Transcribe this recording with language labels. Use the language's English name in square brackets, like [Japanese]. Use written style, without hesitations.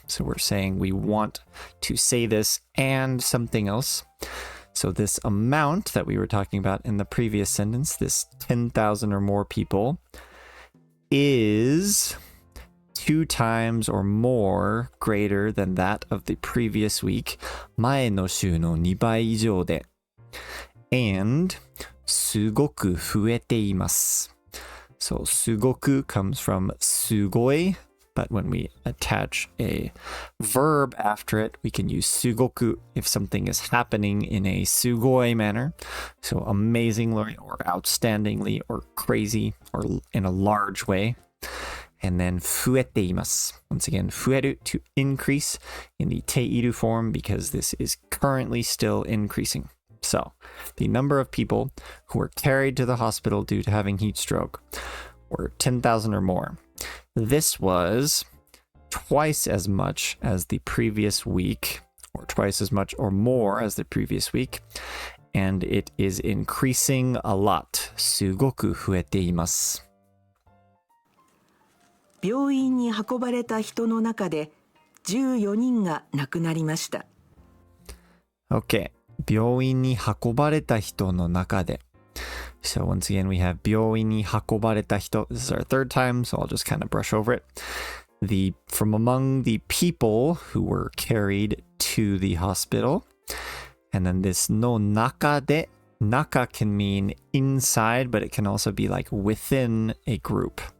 [English] So we're saying we want to say this and something else. So this amount that we were talking about in the previous sentence, this 10,000 or more people, is 2 times or more greater than that of the previous week. [Japanese] 前の週の2倍以上で. [English] And [Japanese] すごく増えています. [English] So すごく comes from すごい, but when we attach a verb after it, we can use すごく if something is happening in a すごい manner. So amazingly or outstandingly or crazy or in a large way. And then [Japanese] 増えています. [English] Once again, 増える to increase in the ている form because this is currently still increasing. So, the number of people who were carried to the hospital due to having heat stroke were 10,000 or more. This was twice as much as the previous week, or twice as much or more as the previous week. And it is increasing a lot. [Japanese] すごく増えています。病院に運ばれた人の中で14人が亡くなりました。 [English] Okay. [Japanese] 病院に運ばれた人の中で. [English] So once again, we have [Japanese] 病院に運ばれた人. [English] This is our third time, so I'll just kind of brush over it. From among the people who were carried to the hospital. And then this [Japanese] の中で. [English] Naka can mean inside, but it can also be like within a group.